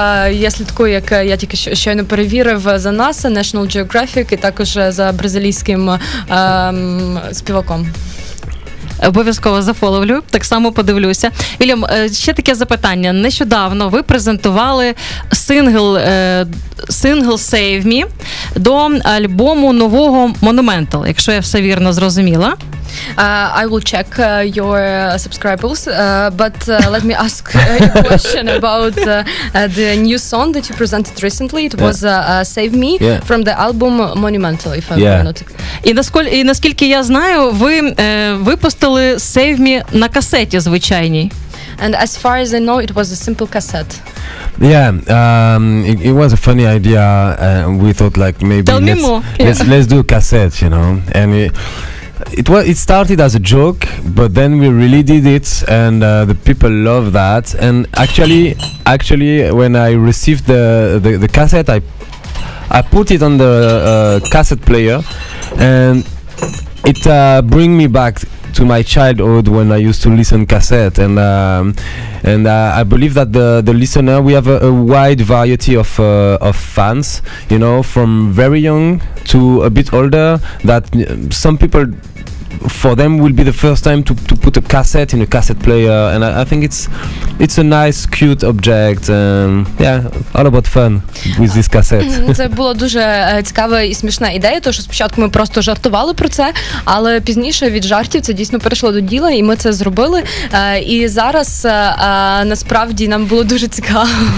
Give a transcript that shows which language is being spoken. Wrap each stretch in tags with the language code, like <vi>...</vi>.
<uk>Я слідкую, як я тільки щойно перевірив, за NASA, National Geographic і також за бразилійським співаком. Обов'язково зафоловлю, так само подивлюся. Вільям, ще таке запитання. Нещодавно ви презентували сингл Save Me до альбому нового Monumental, якщо я все вірно зрозуміла.</uk> <en>I will check your subscribers, but let me ask a question about the new song that you presented recently. It was Save Me from the album Monumental, if I'm not.</en> <uk>І наскільки я знаю, ви випустили Save Me на касеті звичайній.</uk> <en>And as far as I know, it was a simple cassette. Yeah, it was a funny idea. We thought like maybe Tell me more. let's do a cassette, you know. And it started as a joke, but then we really did it, and the people love that. And actually, when I received the cassette, I put it on the cassette player, and it bring me back to my childhood when I used to listen cassette, and I believe that the listener, we have a wide variety of fans, you know, from very young to a bit older, that some people, for them, will be the first time to put a cassette in a cassette player, and I think it's a nice, cute object, all about fun with this cassette.</en> <uk>Це була дуже цікава і смішна ідея, тому що спочатку ми просто жартували про це, але пізніше від жартів це дійсно перейшло до діла, і ми це зробили. І зараз насправді нам було дуже цікаво.</uk>